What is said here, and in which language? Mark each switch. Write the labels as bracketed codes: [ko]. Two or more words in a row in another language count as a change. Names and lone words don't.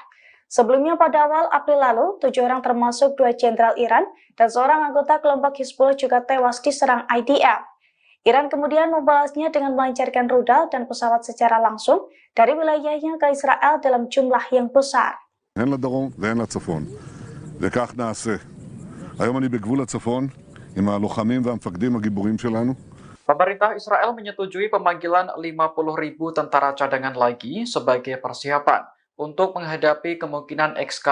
[id] Sebelumnya pada awal April lalu, 7 orang termasuk 2 jenderal Iran dan seorang anggota kelompok Hizbullah juga tewas diserang IDF. Iran kemudian membalasnya dengan melancarkan rudal dan pesawat secara langsung dari wilayahnya ke Israel dalam jumlah yang besar. [he] הן לדרום והן לצפון. וכך נעשה. היום אני בגבול הצפון עם הלוחמים והמפקדים הגיבורים שלנו. [id] Pemerintah Israel menyetujui pemanggilan 50.000 tentara cadangan lagi sebagai persiapan untuk menghadapi kemungkinan eskalasi